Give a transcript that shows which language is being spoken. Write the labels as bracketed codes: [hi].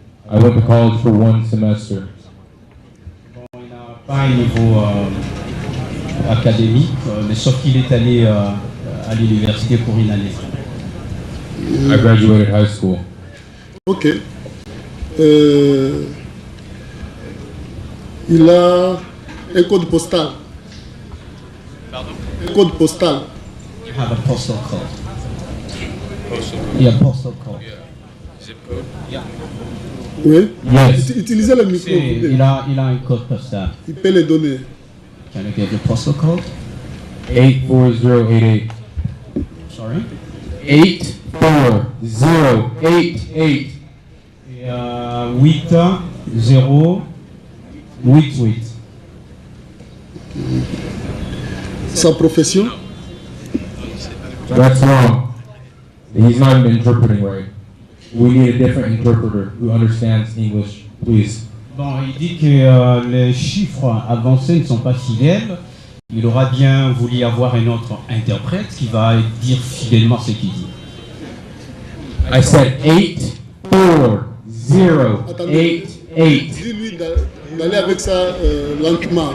[en] I went to college for 1 semester. [fr] Bon, il n'a pas un niveau académique, mais sauf qu'il est allé à l'université pour une année. [en] I graduated high school. [fr] Ok. Il a un code postal. Pardon? Un code postal. [en] have a postal code. Yeah, postal code. Zip code. Yeah. [fr] Oui. [en] Yes. [fr] Utilisez le micro. Il a un code postal. Il peut les donner. [en] Can you give the postal code? 84088. Sorry? 84088. 8088. [fr] Sa profession? [en] That's wrong. He's not even interpreting right. We need a different interpreter who understands English, please. [fr] Bon, il dit que les chiffres avancés ne sont pas fidèles. Il aura bien voulu avoir un autre interprète qui va dire fidèlement ce qu'il dit. [en] I said 84088. [fr] Dis-lui d'aller avec ça lentement.